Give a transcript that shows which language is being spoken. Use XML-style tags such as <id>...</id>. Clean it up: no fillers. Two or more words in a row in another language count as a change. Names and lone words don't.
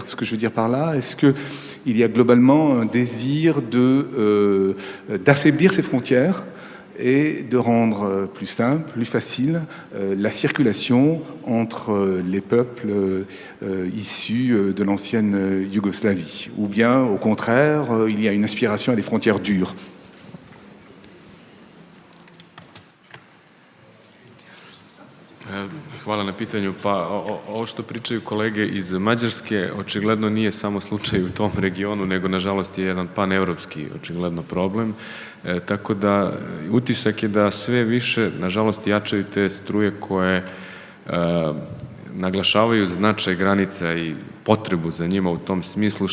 <fr>Ce que je veux dire par là, est-ce qu'il y a globalement un désir d'affaiblir ces frontières et de rendre plus simple, plus facile la circulation entre les peuples issus de l'ancienne Yougoslavie? Ou bien, au contraire, il y a une aspiration à des frontières dures?</fr> <sr>Hvala na pitanju. Pa ovo što pričaju kolege iz Mađarske očigledno nije samo slučaj u tom regionu, nego nažalost je jedan panevropski očigledno problem. Tako da utisak je da sve više nažalost jačaju te struje koje naglašavaju značaj granica i potrebu za njima u tom smislu.</sr>